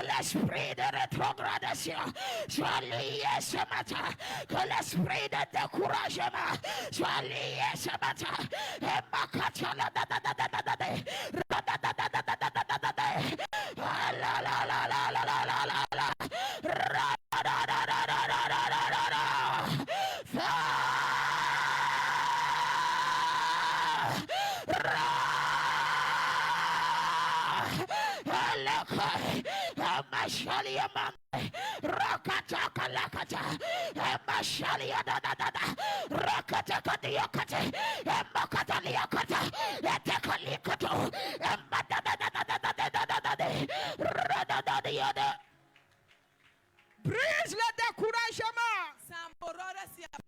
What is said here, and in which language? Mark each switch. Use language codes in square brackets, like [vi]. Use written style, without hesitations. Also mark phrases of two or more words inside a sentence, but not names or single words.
[fr] l'esprit de rétrogradation soit lié ce matin, que l'esprit de découragement soit lié ce matin, et macata la da da da da da da da la la la la la la la la la ra da da da da da da da da da Rakata lakata, Emashalia da da da da, Rakata kadiakata, Emakata liakata, Etakalikato, Emada da da da da da da da da da, Rada da da da. Brise le découragement.